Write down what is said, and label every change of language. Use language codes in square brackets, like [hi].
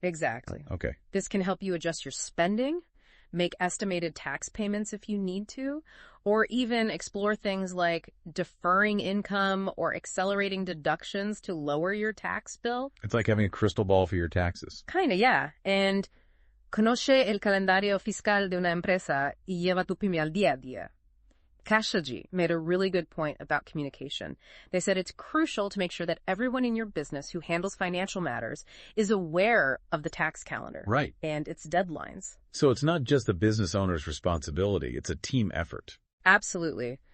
[en] Exactly. Okay. This can help you adjust your spending, make estimated tax payments if you need to, or even explore things like deferring income or accelerating deductions to lower your tax bill. It's like having a crystal ball for your taxes. Kinda, yeah. And [es] Conoce el calendario fiscal de una empresa y lleva tu pyme al día a día. [en] Khashoggi made a really good point about communication. They said it's crucial to make sure that everyone in your business who handles financial matters is aware of the tax calendar. Right. And its deadlines. So it's not just the business owner's responsibility, it's a team effort. Absolutely.